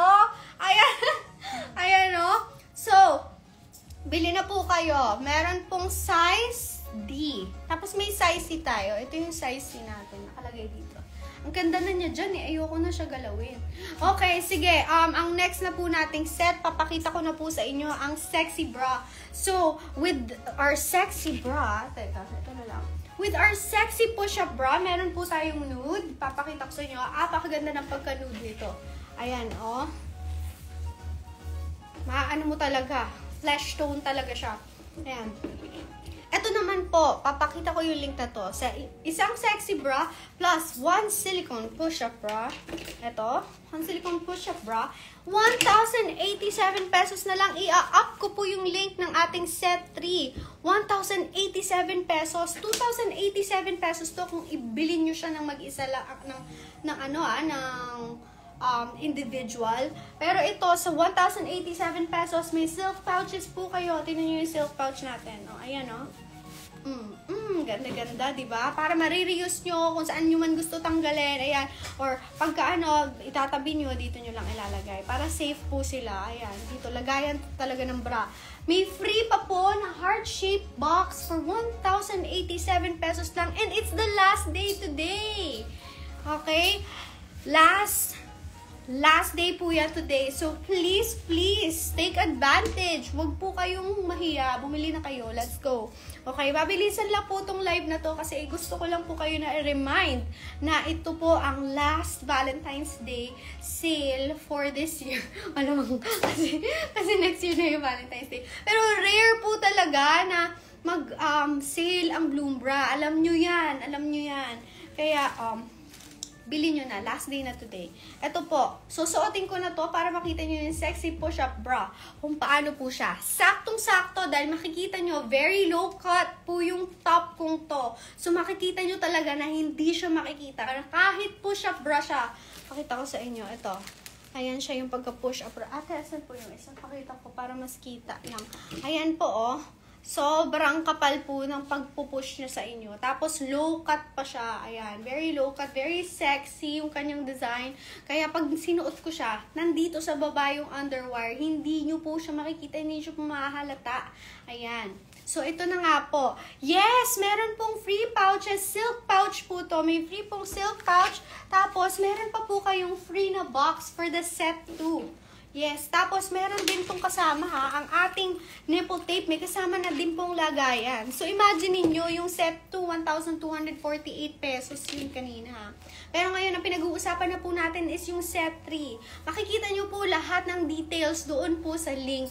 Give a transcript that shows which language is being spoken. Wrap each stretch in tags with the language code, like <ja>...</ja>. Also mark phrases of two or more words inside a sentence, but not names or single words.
<tl>Ayan. Ayan, no? So, bili na po kayo. Meron pong</tl> <en>size D.</en> <tl>Tapos may</tl> <en>size C</en> <tl>tayo. Ito yung</tl> <en>size C</en> <tl>natin. Nakalagay dito. Ang ganda na niya dyan eh. Ayoko na siya galawin. Okay, sige. Ang next na po nating set, papakita ko na po sa inyo ang</tl> <en>sexy bra. So, with our sexy bra,</en> <tl>teka, ito na lang.</tl> <en>With our sexy push-up bra,</en> <tl>meron po tayong nude. Papakita ko sa inyo. Napakaganda ng pagka-nude nito. Ayan, oh. Maano mo talaga.</tl> <en>Flesh tone</en> <tl>talaga siya. Ayan. Ito naman po, papakita ko yung link na to. Sa isang</tl> <en>sexy bra plus one silicone push-up bra. Ito, one silicone push-up bra.</en> <tl>1,087 pesos na lang. I-up ko po yung link ng ating set 3. 1,087 pesos. 2,087 pesos to kung ibili nyo siya ng mag-isa lang ng individual. Pero ito, sa 1,087 pesos, may</tl> <en>silk pouches</en> <tl>po kayo. Tingnan nyo yung</tl> <en>silk pouch</en> <tl>natin. O, ayan o. Ganda-ganda, diba? Para marireuse nyo kung saan nyo man gusto tanggalin. Ayan. Or pagka itatabi nyo, dito nyo lang ilalagay. Para safe po sila. Ayan. Dito, lagayan talaga ng bra. May free pa po na</tl> <en>heart-shaped box for 1,087 pesos</en> <tl>lang.</tl> <en>And it's the last day today.</en> <tl>Okay?</tl> <en>Last day</en> <tl>po yan today.</tl> <en>So, please, take advantage.</en> <tl>Huwag po kayong mahiya. Bumili na kayo.</tl> <en>Let's go.</en> <tl>Okay, babilisan lang po tong live na to kasi gusto ko lang po kayo na i-remind na ito po ang</tl> <en>last Valentine's Day sale for this year.</en> <tl>Malamang kasi next year na yung Valentine's Day. Pero rare po talaga na mag-sale ang Bloombra. Alam nyo yan. Kaya, bili nyo na.</tl> <en>Last day</en> <tl>na today. Ito po. Susuotin ko na to para makita nyo yung</tl> <en>sexy push-up bra.</en> <tl>Kung paano po siya. Saktong-sakto dahil makikita nyo,</tl> <en>very low cut</en> <tl>po yung top kong to. So, makikita nyo talaga na hindi siya makikita. Kahit</tl> <en>push-up bra</en> <tl>siya. Pakita ko sa inyo. Ito. Ayan siya yung pagka-</tl> <en>push-up bra.</en> <tl>Ate, asan po yung isang? Pakita ko para mas kita lang. Ayan po, oh. Sobrang kapal po ng pagpupush niya sa inyo. Tapos,</tl> <en>low cut</en> <tl>pa siya. Ayan.</tl> <en>Very low cut. Very sexy</en> <tl>yung kanyang</tl> <en>design.</en> <tl>Kaya, pag sinuot ko siya, nandito sa baba yung underwire. Hindi nyo po siya makikita. Hindi nyo po mahahalata. Ayan. So, ito na nga po. Yes! Meron pong</tl> <en>free pouches. Silk pouch</en> <tl>po to. May free pong</tl> <en>silk pouch.</en> <tl>Tapos, meron pa po kayong free na box</tl> <en>for the set 2.</en> <tl>Yes, tapos meron din pong kasama ha, ang ating</tl> <en>nipple tape,</en> <tl>may kasama na din pong lagayan. So imagine niyo yung set 2, 1,248 pesos yun kanina ha. Pero ngayon, ang pinag-uusapan na po natin is yung set 3. Makikita nyo po lahat ng details doon po sa link.</tl>